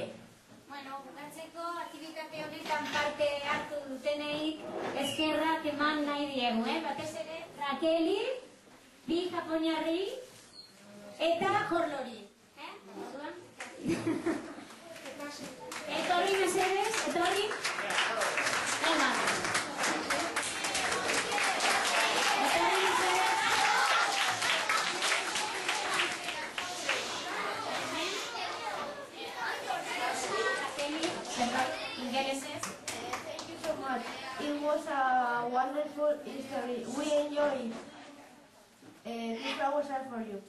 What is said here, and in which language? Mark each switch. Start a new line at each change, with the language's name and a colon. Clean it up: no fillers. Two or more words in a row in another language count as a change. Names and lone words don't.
Basque: Bueno, bukatzeko aktibitate honetan parte hartu dutenei eskerrak eman nahi diegu, batez ere Rakeli, bi japoniarri eta Jorlori. Etorri mesedez, etorri. Venga. Etorri mesedez.
English: Thank you so much. It was a wonderful history. We enjoyed it. These flowers are for you.